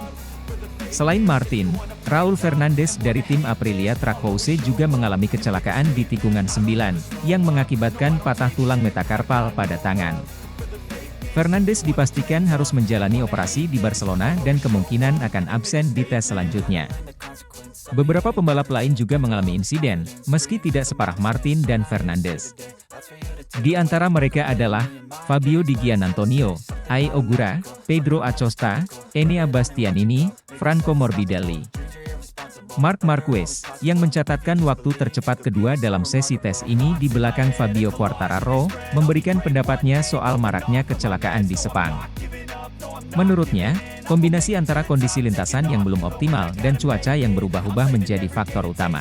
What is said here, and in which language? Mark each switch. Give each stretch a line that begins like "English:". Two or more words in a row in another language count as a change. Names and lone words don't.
Indonesian: Selain Martin, Raul Fernandez dari tim Aprilia Trackhouse juga mengalami kecelakaan di tikungan 9, yang mengakibatkan patah tulang metakarpal pada tangan. Fernandez dipastikan harus menjalani operasi di Barcelona dan kemungkinan akan absen di tes selanjutnya. Beberapa pembalap lain juga mengalami insiden, meski tidak separah Martin dan Fernandez. Di antara mereka adalah Fabio Di Giannantonio, Ai Ogura, Pedro Acosta, Enea Bastianini, Franco Morbidelli. Marc Marquez, yang mencatatkan waktu tercepat kedua dalam sesi tes ini di belakang Fabio Quartararo, memberikan pendapatnya soal maraknya kecelakaan di Sepang. Menurutnya, kombinasi antara kondisi lintasan yang belum optimal dan cuaca yang berubah-ubah menjadi faktor utama.